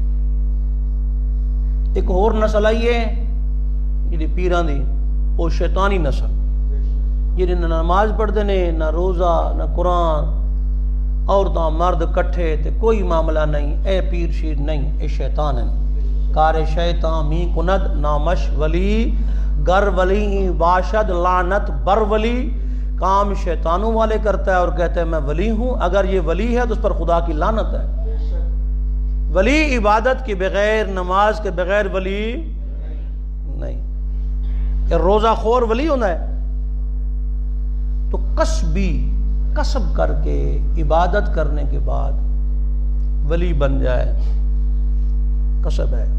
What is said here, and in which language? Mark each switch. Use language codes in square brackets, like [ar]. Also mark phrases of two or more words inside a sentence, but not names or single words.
[pa] ایک اور نسل آئی ہے جی پیران دی، وہ شیطانی نسل، جنہیں نہ نماز پڑھتے نے نہ روزہ نہ قرآن، عورتاں مرد کٹھے تے کوئی معاملہ نہیں، اے پیر شیر نہیں، اے شیطان ہے. [fa] کار شیطان می کند نامش ولی، گر ولی ہی باشد لعنت بر ولی. [ur] کام شیطانوں والے کرتا ہے اور کہتا ہے میں ولی ہوں، اگر یہ ولی ہے تو اس پر خدا کی لعنت ہے. ولی عبادت کے بغیر، نماز کے بغیر ولی نہیں. کہ روزہ خور ولی ہونا ہے؟ تو کسبی، کسب کر کے عبادت کرنے کے بعد ولی بن جائے، کسب ہے.